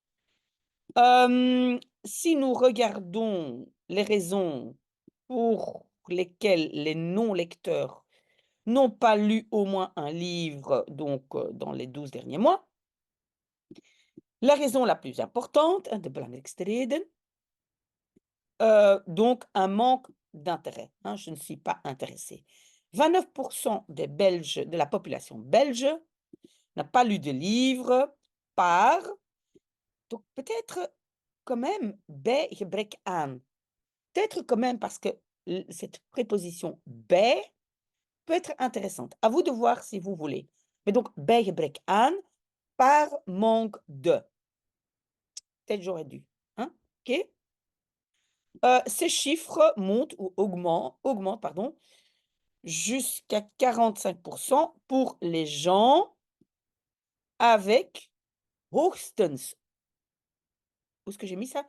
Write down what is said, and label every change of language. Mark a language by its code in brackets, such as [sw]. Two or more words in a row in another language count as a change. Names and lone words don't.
[fr] Si nous regardons les raisons pour lesquelles les non-lecteurs n'ont pas lu au moins un livre, donc dans les 12 derniers mois, la raison la plus importante, [nl] de belangrijkste reden, [fr] donc un manque d'intérêt, hein, je ne suis pas intéressé. 29 des Belges, de la population belge, n'a pas lu de livre par, donc peut-être quand même [nl] bij gebrek aan. [fr] Peut-être quand même parce que cette préposition bij peut être intéressante. À vous de voir si vous voulez. Mais donc, [nl] bij gebrek aan, [fr] par manque de. Peut-être j'aurais dû. Hein? OK? Ces chiffres montent ou augmentent pardon, jusqu'à 45 pour les gens avec hoogstens, où est-ce que j'ai mis ça?